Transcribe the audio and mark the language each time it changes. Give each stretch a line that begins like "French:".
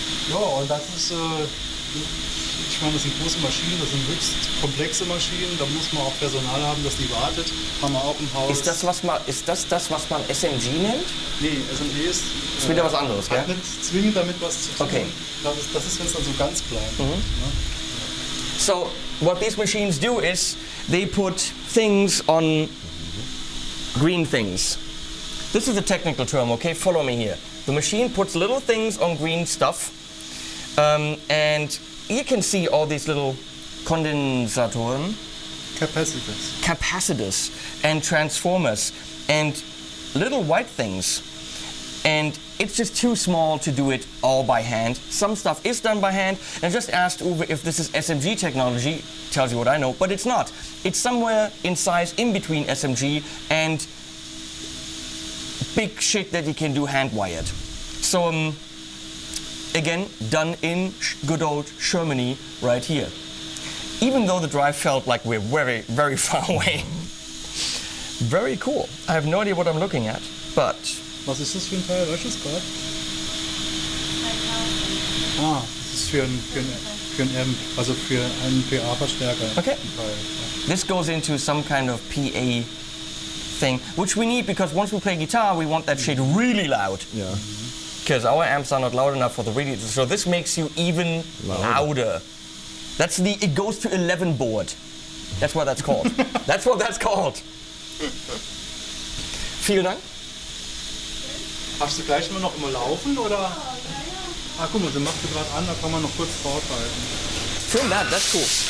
German: Ja, und das ist, ich meine, das sind große Maschinen, das sind höchst komplexe Maschinen, da muss man auch Personal haben, das die wartet, haben wir auch im Haus. Ist das, was man SMG nennt? Nee, SMG ist Ist wieder was anderes, gell? hat nicht zwingend damit was zu tun. Okay. Das ist wenn es dann so ganz klein wird. Ne?
English: So what these machines do is they put things on green things. This is a technical term, okay? Follow me here. The machine puts little things on green stuff, and you can see all these little Kondensatoren, capacitors and transformers and little white things. And it's just too small to do it all by hand. Some stuff is done by hand. And I just asked Uwe if this is SMG technology. Tells you what I know, but it's not. It's somewhere in size in between SMG and big shit that you can do hand-wired. So again, done in good old Germany right here. Even though the drive felt like we're very, very far away. Very cool. I have no idea what I'm looking at, but
German: Was ist das für ein Teil? Weißt du es gerade? Das ist für ein Amp, also für einen PA-Verstärker.
English: Okay. This goes into some kind of PA thing, which we need because once we play guitar, we want that shit really loud. Yeah. Because our amps are not loud enough for the really. So this makes you even louder. That's it goes to 11 board. That's what that's called. That's what that's called.
German: Vielen Dank. Hast du gleich noch immer laufen oder? Guck mal, sie macht sie gerade an, da kann man noch kurz draufhalten.
English: Film that, that's cool.